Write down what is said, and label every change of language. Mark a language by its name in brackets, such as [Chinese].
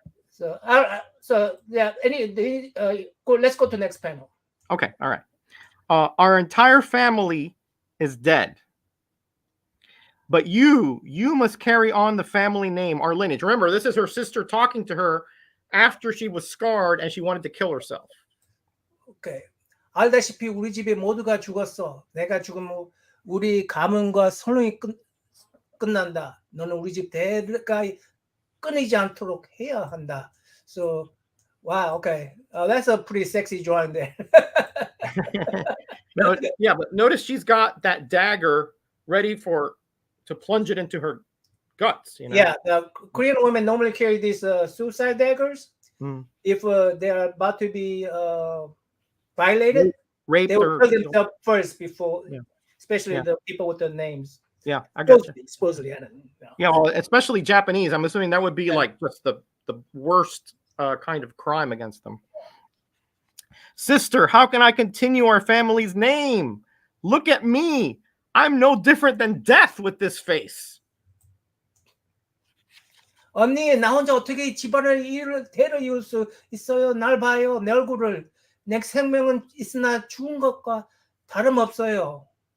[English] So let's go to the next panel. Okay. All right. Our entire family is dead, but you must carry on the family name, our lineage. Remember, this is her sister talking to her after she was scarred and she wanted to kill herself. Okay. [Korean] 알다시피 우리 집에 모두가 죽었어. 내가 죽으면 우리 가문과 선홍이 끝난다. 너는 우리 집 대가 끊이지 않도록 해야 한다. [English] So, wow, okay. That's a pretty sexy drawing there. But notice she's got that dagger ready to plunge it into her guts. You know? Yeah, the Korean women normally carry these suicide daggers. If they are about to be violated, raped, they will or kill themselves first before, especially the people with the names. Yeah, I got you. Supposedly, I don't know. Yeah, well, especially Japanese. I'm assuming that would be like just the worst kind of crime against them. Sister, how can I continue our family's name? Look at me. I'm no different than death with this face. [Korean] 언니, 나 혼자 어떻게 집안을 대를 이을 수 있어요? 날 봐요, 내 얼굴을. 내 생명은 있으나 죽은 것과 다름없어요.